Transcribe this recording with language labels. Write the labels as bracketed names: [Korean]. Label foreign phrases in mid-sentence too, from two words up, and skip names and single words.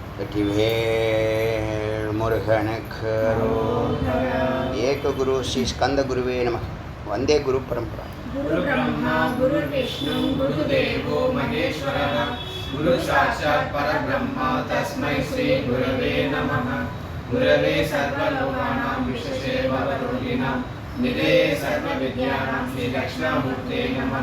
[Tamil] வெற்றிவேல் முருகனுக்கு [Sanskrit] एक गुरु श्री स्कन्द गुरवे नम. वन्दे गुरु परम्परा. गुरु ब्रह्मा गुरु विष्णु गुरु देवो महेश्वरः गुरु साक्षात् परब्रह्म तस्मै श्री गुरवे नमः. गुरवे सर्वलोकानां विशेषे भवरोगिणां निधे सर्वविद्यानां श्री दक्षिणामूर्ते नमः.